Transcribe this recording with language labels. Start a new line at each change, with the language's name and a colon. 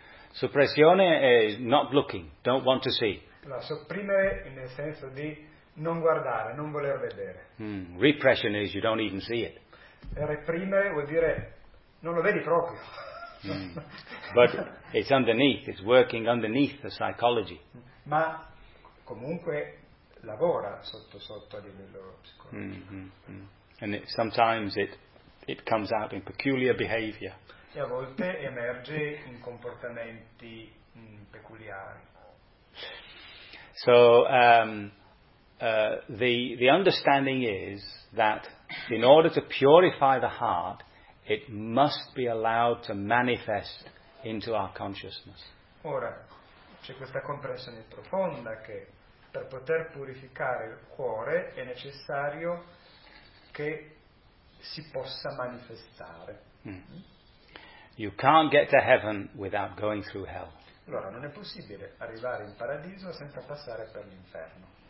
English: Suppressione is not looking, don't want to see.
Italian: La sopprimere nel senso di non guardare, non voler vedere.
English: Repression is you don't even see it.
Italian: Reprimere vuol dire non lo vedi proprio.
English: But it's underneath, it's working underneath the psychology.
Italian: Ma comunque lavora sotto a livello psicologico.
English: And sometimes it comes out in peculiar behavior.
Italian: E a volte emerge in comportamenti peculiari.
English: So the understanding is that in order to purify the heart, it must be allowed to manifest into our consciousness.
Italian: Ora, c'è questa comprensione profonda che per poter purificare il cuore è necessario che si possa manifestare.
English: You can't get to heaven without going through hell.
Italian: Allora, non è possibile arrivare in paradiso senza passare per l'inferno.